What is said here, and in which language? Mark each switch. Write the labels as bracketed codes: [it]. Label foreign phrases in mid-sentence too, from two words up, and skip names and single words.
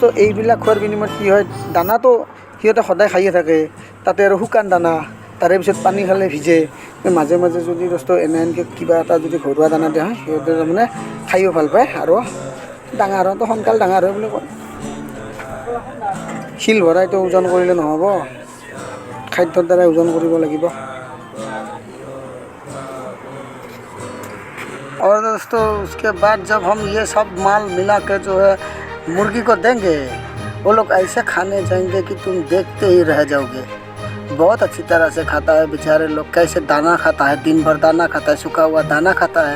[as] এইবিলাক খোৱাৰ বিনিময়ত কি হয়, দানাটো সিহঁতে সদায় খায়ে থাকে, তাতে আৰু শুকান দানা, তাৰে পিছত পানী খালে ভিজে। মাজে মাজে যদি দোস্ত এনেকৈ কিবা এটা যদি ঘৰুৱা দানা দিয়া হয় সিহঁতে তাৰমানে খায়ো ভাল পায় আৰু ডাঙৰ হওঁতে সোনকালে ডাঙৰ হয় বুলি কয়। শিল ভৰাইতো ওজন কৰিলে নহ'ব, খাদ্যৰ দ্বাৰাই ওজন কৰিব লাগিব। [hi] और दोस्तों उसके बाद जब हम ये सब माल मिला के जो है मुर्गी को देंगे, वो लोग ऐसे खाने जाएंगे कि तुम देखते ही रह जाओगे। बहुत अच्छी तरह से खाता है बेचारे लोग, कैसे दाना खाता है, दिन भर दाना खाता है, सूखा हुआ दाना खाता है।